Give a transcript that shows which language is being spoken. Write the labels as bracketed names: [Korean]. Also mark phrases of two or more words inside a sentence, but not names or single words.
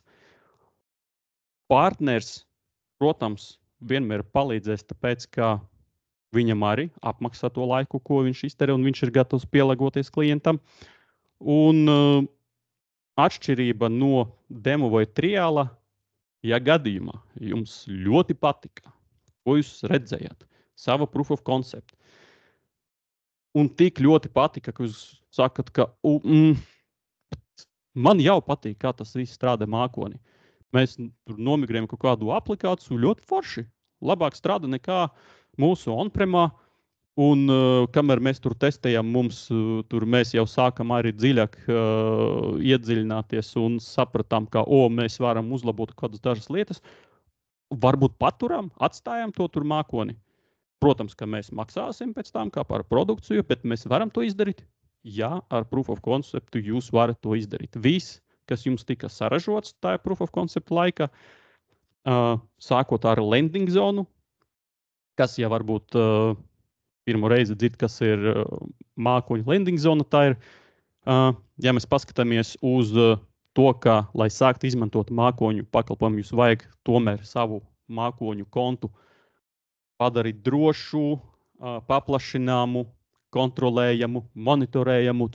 [Latvian] Partners, protams, vienmēr palīdzēs, tāpēc, ka viņam arī apmaksā to laiku, ko viņš izterē, un viņš ir gatavs pielāgoties klientam. Un atšķirība no demo vai triāla, ja gadījumā jums ļoti patika, ko jūs redzējāt, sava [English] proof of concept, [Latvian] un tik ļoti patika, ka jūs sakat, ka man jau patīk, kā tas viss strādā mākonī. Mēs tur nomigrējam kaut kādu aplikāciju, ļoti forši. Labāk strādā nekā mūsu on-premā. Un kamēr mēs tur testējam, mēs jau sākam arī dziļāk iedziļināties un sapratām, ka mēs varam uzlabot kādas dažas lietas. Varbūt paturam, atstājam to tur mākoni. Protams, ka mēs maksāsim pēc tam kā par produkciju, bet mēs varam to izdarīt. Jā, ar [English] proof of concept [Latvian] jūs varat to izdarīt. Viss, kas jums tika saražots tajā [English] proof of concept [Latvian] laikā, sākot ar landing zonu, kas jau varbūt pirmo reizi dzird, kas ir mākoņu landing zona. Tā ir, ja mēs paskatāmies uz to, ka, lai sāktu izmantot mākoņu pakalpojumu, jūs vajag tomēr savu mākoņu kontu padarīt drošu, paplašināmu, kontrolējamu, monitorējamu.